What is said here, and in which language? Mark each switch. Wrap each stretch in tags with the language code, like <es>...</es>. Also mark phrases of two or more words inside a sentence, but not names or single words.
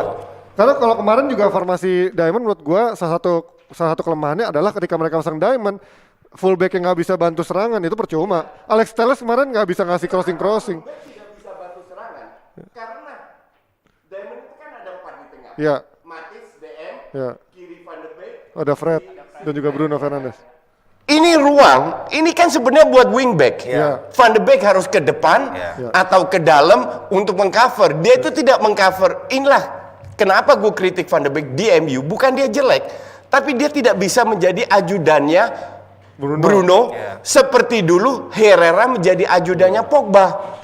<id>Karena kalau kemarin juga formasi Diamond menurut gue salah satu kelemahannya adalah ketika mereka pasang Diamond, fullback yang nggak bisa bantu serangan itu percuma. Alex Telles kemarin nggak bisa ngasih crossing. Tidak bisa bantu serangan karena Diamond itu kan ada 4 di tengah. Iya. Matic, DM, kiri Van de Beek, ada Fred dan juga Bruno Fernandes. Ini ruang, ini kan sebenarnya buat wingback. Van de Beek harus ke depan atau ke dalam untuk mengcover. Dia itu tidak mengcover. Inilah kenapa gue kritik Van de Beek di MU. Bukan dia jelek, tapi dia tidak bisa menjadi ajudannya Bruno seperti dulu Herrera menjadi ajudannya Pogba.</id>